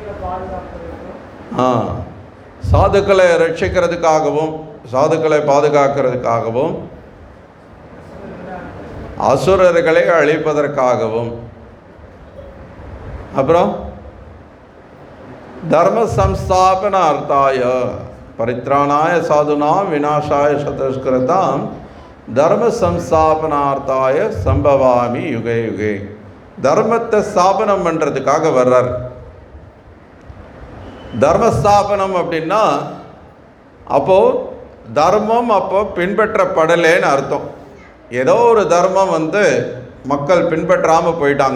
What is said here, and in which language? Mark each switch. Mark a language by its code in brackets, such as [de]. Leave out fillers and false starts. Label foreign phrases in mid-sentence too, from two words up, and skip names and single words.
[ta] சாதுக்களை ரட்சிக்கிறதுக்காகவும் சாதுக்களை பாதுகாக்கிறதுக்காகவும் அசுரர்களை அழிப்பதற்காகவும் அப்புறம் [sa] धर्म संस्थापनार्थाय परित्राणाय साधूनां विनाशाय सदस्कृताम् धर्म संस्थापनार्थाय सम्भवामि युगे युगे. [ta] தர்மத்தை ஸ்தாபனம் பண்ணுறதுக்காக வர்றார். தர்மஸ்தாபனம் அப்படின்னா அப்போது தர்மம் அப்போ பின்பற்றப்படலேன்னு அர்த்தம். ஏதோ ஒரு தர்மம் மக்கள் பின்பற்றாமல் போயிட்டாங்க.